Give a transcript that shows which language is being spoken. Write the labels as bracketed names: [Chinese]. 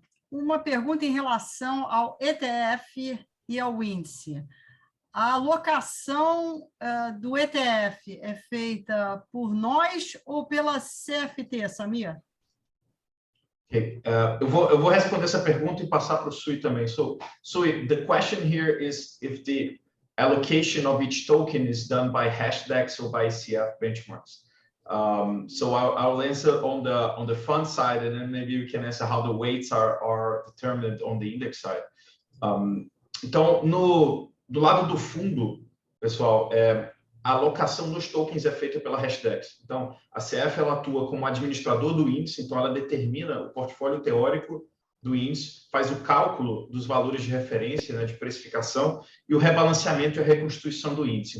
[Portuguese] Uma pergunta em relação ao ETF e ao índice. A alocação do ETF é feita por nós ou pela CFT, Samir? Okay. Eu vou responder essa pergunta e passar para o Sui também. [English] So, Sui, the question here is if the allocation of each token is done by Hashdex or by CF benchmarks. So I'll answer on the fund side, and then maybe you can answer how the weights are determined on the index side. [Portuguese] Então, do lado do fundo, pessoal, a alocação dos tokens é feita pela Hashdex. Então, a CF ela atua como administrador do índice, então ela determina o portfólio teórico do índice, faz o cálculo dos valores de referência, né, de precificação, e o rebalanceamento e a reconstituição do índice.